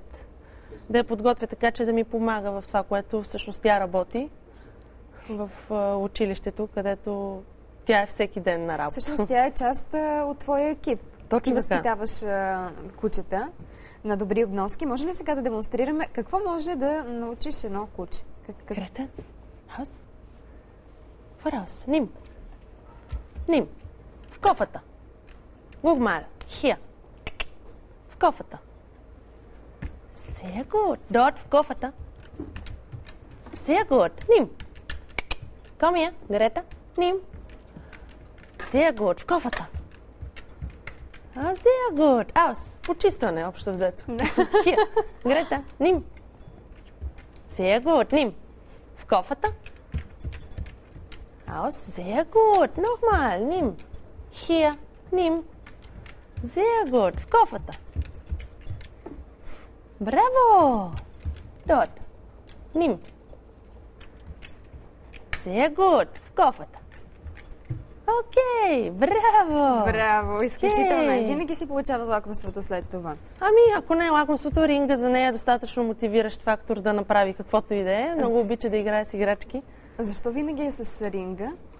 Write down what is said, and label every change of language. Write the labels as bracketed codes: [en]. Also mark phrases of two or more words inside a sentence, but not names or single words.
[bg] Да я подготвя така, че да ми помага в това, което всъщност тя работи в училището, където тя е всеки ден на работа. Всъщност тя е част от твоя екип. Точно Ти така. възпитаваш кучета на добри обноски. Може ли сега да демонстрираме какво може да научиш едно куче? Грета, хаус? [de] Voraus, nimm. Nimm. [bg] В кофата. [de] Guck mal, hier. [bg] В кофата. [de] Sehr gut. Dort [bg] в кофата. [de] Sehr gut. Nimm. Komm hier, Greta. Nimm. Sehr gut. [bg] В кофата. [de] Sehr gut. Aus. [bg] Почистване, общо взето. [de] Hier. Greta, nimm. Sehr gut. Nimm. [bg] В кофата. [de] Aus. Sehr gut. Nochmal. Nimm. Hier. Nimm. Sehr gut. [bg] В кофата. Браво! [de] Dort. Nimm. Sehr gut. [bg] В кофата. Окей. Браво! Браво! Изключително. Окей. Винаги си получава лакомството след това. Ами, ако не е лакомството, ринга за нея е достатъчно мотивиращ фактор да направи каквото и да е. Много обича да играе с играчки. Защо винаги е с ринга?